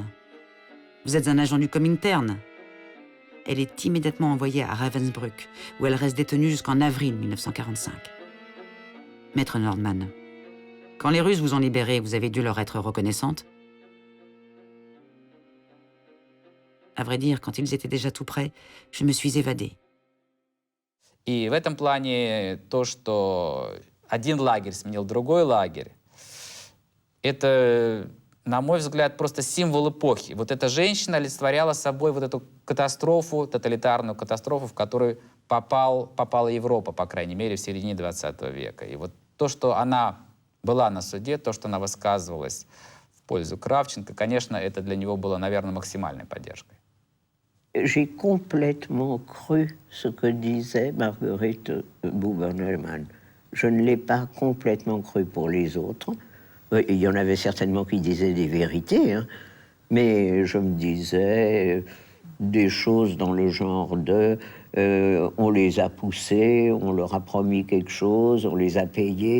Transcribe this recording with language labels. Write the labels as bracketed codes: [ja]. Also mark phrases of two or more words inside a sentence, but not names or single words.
[fr] Vous êtes un agent du Comintern. » Elle est immédiatement envoyée à Ravensbrück, où elle reste détenue jusqu'en avril 1945. Maître Nordmann, quand les Russes vous ont libéré, vous avez dû leur être reconnaissante. À vrai dire, quand ils étaient déjà tout prêts, je me suis évadée. [ru] И в этом плане то, что один лагерь сменил другой лагерь, это, на мой взгляд, просто символ эпохи. Вот эта женщина олицетворяла собой вот эту катастрофу, тоталитарную катастрофу, в которую попала Европа, по крайней мере, в середине 20 века. И вот то, что она была на суде, то, что она высказывалась в пользу Кравченко, конечно, это для него было, наверное, максимальной поддержкой. [fr] J'ai complètement cru ce que disait Marguerite Buber-Neumann. Je ne l'ai pas complètement cru pour les autres. Il y en avait certainement qui disaient des vérités, hein, mais je me disais, des choses dans le genre de on les a poussés, on leur a promis quelque chose, on les a payés.